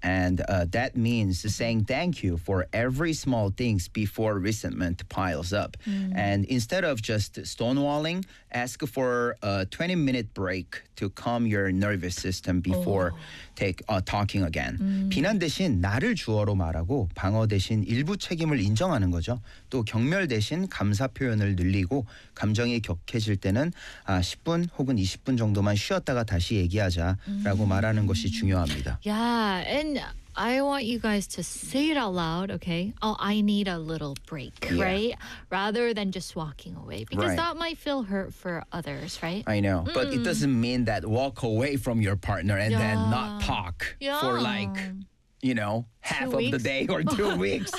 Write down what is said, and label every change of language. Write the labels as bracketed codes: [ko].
[en] And that means saying thank you for every small thing before resentment piles up. And instead of just stonewalling, ask for a 20-minute break to calm your nervous system before talking again. [ko] 비난 대신 나를 주어로 말하고 방어 대신 일부 책임을 인정하는 거죠. 또 경멸 대신 감사 표현을 늘리고 감정이 격해질 때는 10분 혹은 20분 정도만 쉬었다가 다시 얘기하자 라고 말하는 것이 중요합니다. [en] Yeah, and I want you guys to say it out loud, okay? Oh, I need a little break, right? Rather than just walking away. Because that might feel hurt for others, right? I know. Mm-mm. But it doesn't mean that walk away from your partner and then not talk for like, you know, half of the day or 2 weeks.